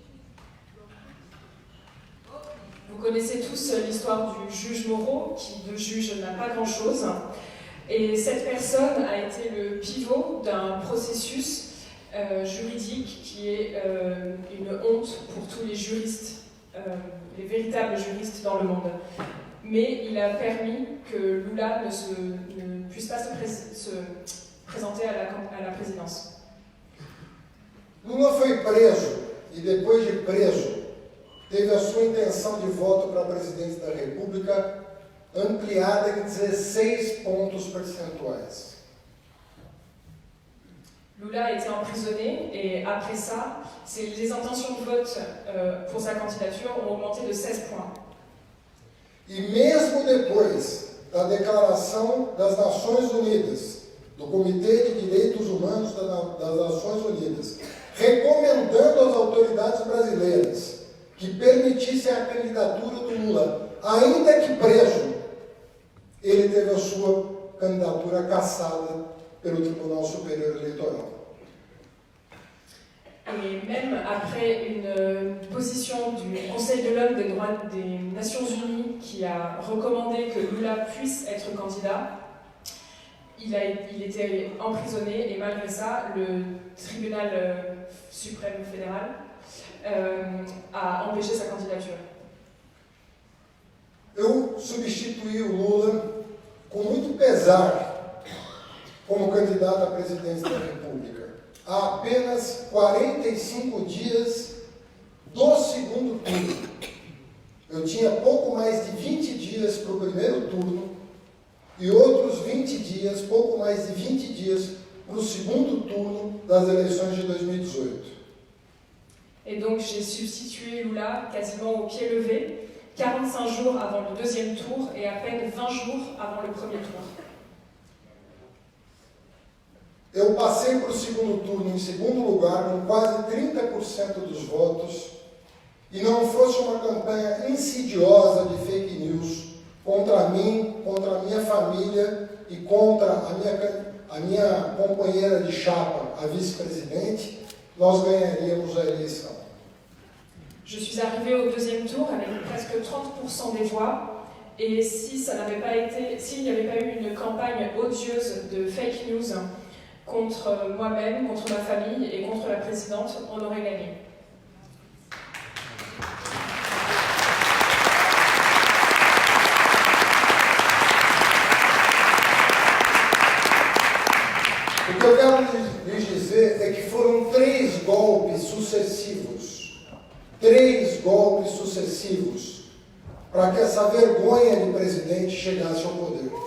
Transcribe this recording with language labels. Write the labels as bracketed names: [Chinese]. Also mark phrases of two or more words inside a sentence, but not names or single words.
[French] Vous connaissez tous l'histoire du juge Moreau, qui de juge n'a pas grand-chose. Et cette personne a été le pivot d'un processus juridique qui est une honte pour tous les juristes, les véritables juristes dans le monde. Mais il a permis que Lula ne puisse pas se présenter à la présidence. [Portuguese] Lula foi preso e depois de preso teve a sua intenção de voto para a presidência da República ampliada em 16 pontos percentuais. [French] Lula a été emprisonné et après ça, les intentions de vote pour sa candidature ont augmenté de 16 points. [Portuguese] E mesmo depois da Declaração das Nações Unidas, do Comitê de Direitos Humanos das Nações Unidas, recomendando às autoridades brasileiras que permitissem a candidatura do Lula, ainda que preso, ele teve a sua candidatura cassada pelo Tribunal Superior Eleitoral. [French] Et même après une position du Conseil de l'homme des droits des Nations Unies qui a recommandé que Lula puisse être candidat, il était emprisonné et malgré ça, le tribunal suprême fédéral a empêché sa candidature. [Portuguese] Eu substituí o Lula com muito pesar como candidato à presidência da República. Há apenas 45 dias do segundo turno. Eu tinha pouco mais de 20 dias para o primeiro turno e outros 20 dias, pouco mais de 20 dias para o segundo turno das eleições de 2018. [French] Et donc j'ai substitué Lula quasiment au pied levé, 45 jours avant le deuxième tour et à peine 20 jours avant le premier tour. [Portuguese] Eu passei para o segundo turno em segundo lugar, com quase 30% dos votos, e não fosse uma campanha insidiosa de [English] fake news [Portuguese] contra mim, contra a minha família e contra a minha companheira de chapa, a vice-presidente, nós ganharíamos a eleição. [French] Je suis arrivée au deuxième tour avec presque 30% des voix, et s'il n'y avait pas eu une campagne odieuse de [English] fake news [French] contre moi-même, contre ma famille et contre la présidente, on aurait gagné. [Portuguese] O que eu quero lhes dizer é que foram 3 golpes sucessivos para que essa vergonha de presidente chegasse ao poder.